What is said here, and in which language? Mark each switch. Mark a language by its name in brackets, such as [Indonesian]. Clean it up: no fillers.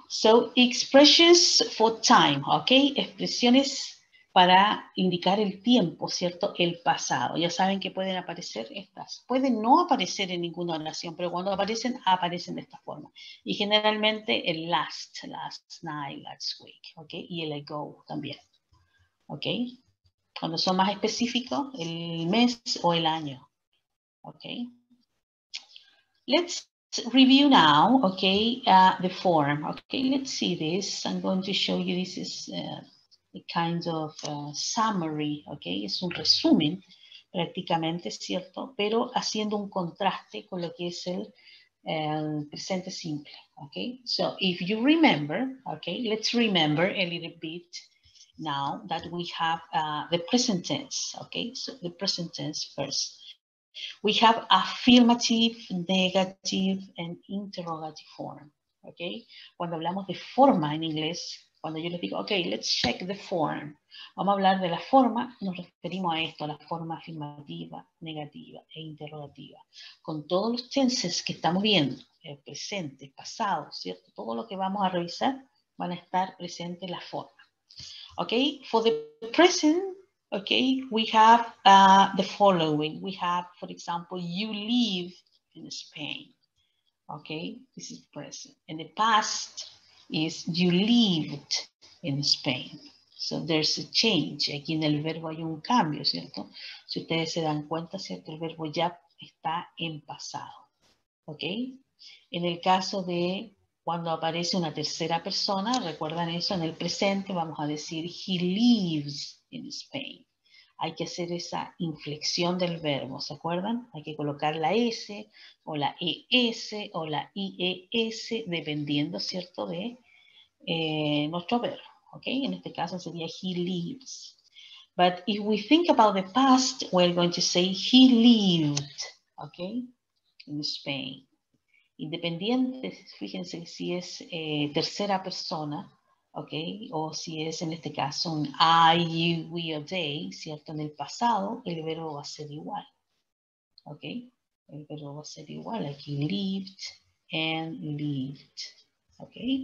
[English] So, expressions for time, okay? [Spanish] Expresiones para indicar el tiempo, ¿cierto? El pasado. Ya saben que pueden aparecer estas. Pueden no aparecer en ninguna oración, pero cuando aparecen, aparecen de esta forma. Y generalmente el [English] last night, last week, [Spanish] ¿ok? Y el ago también, ¿ok? Cuando son más específicos, el mes o el año, ¿ok? [English] Let's review now, okay, the form. Okay, let's see this. I'm going to show you, this is a kind of summary, okay, [Spanish] es un resumen prácticamente, ¿cierto? [English] Pero haciendo un contraste con lo que es el presente simple, okay? So if you remember, okay, let's remember a little bit now that we have the present tense, okay? So the present tense first. We have affirmative, negative, and interrogative form, okay? [Spanish] Cuando hablamos de forma en inglés, cuando yo les digo, [English] okay, let's check the form. [Spanish] Vamos a hablar de la forma, nos referimos a esto, a la forma afirmativa, negativa e interrogativa. Con todos los tenses que estamos viendo, el presente, pasado, ¿cierto? Todo lo que vamos a revisar van a estar presentes en la forma. [English] Okay, for the present, okay, we have the following. We have, for example, you live in Spain. Okay, this is present. And the past is you lived in Spain. So there's a change. [Spanish] Aquí en el verbo hay un cambio, ¿cierto? Si ustedes se dan cuenta, ¿cierto? El verbo ya está en pasado. ¿Ok? En el caso de cuando aparece una tercera persona, recuerdan eso, en el presente vamos a decir [English] he lives in Spain. [Spanish] Hay que hacer esa inflexión del verbo, ¿se acuerdan? Hay que colocar la S o la ES o la IES, dependiendo, ¿cierto?, de nuestro verbo, ¿ok? En este caso sería [English] he lives. But if we think about the past, we're going to say he lived, ¿ok?, in Spain. [Spanish] Independiente, fíjense si es tercera persona, ¿ok? O si es en este caso un [English] I, you, we or they, [Spanish] ¿cierto? En el pasado el verbo va a ser igual, ¿ok? El verbo va a ser igual, aquí [English] lived and lived, [Spanish] ¿ok?